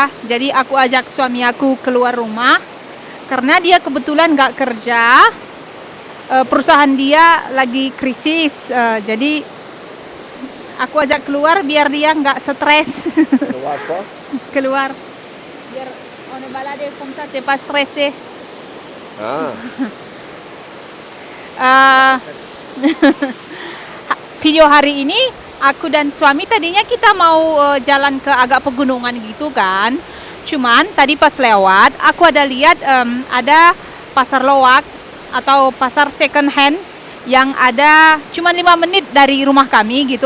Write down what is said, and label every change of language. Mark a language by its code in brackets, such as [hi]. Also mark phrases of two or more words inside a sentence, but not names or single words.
[id] Jadi aku ajak suami aku keluar rumah karena dia kebetulan nggak kerja. Perusahaan dia lagi krisis. Jadi aku ajak keluar biar dia nggak stres. Keluar. [fr] Biar on est baladé comme ça, t'es pas stressé. [id] Video hari ini aku dan suami tadinya kita mau jalan ke agak pegunungan gitu kan. Cuman tadi pas lewat aku ada lihat ada pasar loak atau pasar [en] second hand [id] yang ada cuman 5 menit dari rumah kami gitu.